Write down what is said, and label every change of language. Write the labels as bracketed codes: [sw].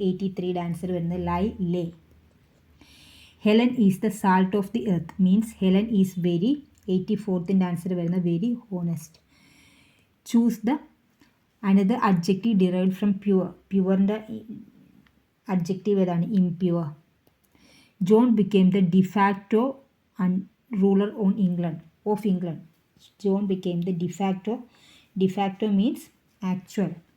[ml] 83യുടെ answer വരുന്നത് lay. [en] Helen is the salt of the earth means Helen is very. [ml] 84ൻ്റെ answer വരുന്നത് [en] very honest. Choose the another adjective derived from pure. [ml] Pureൻ്റെ adjective ഏതാണ്? [en] impure. John became the de facto ruler of England. John became the de facto means actual.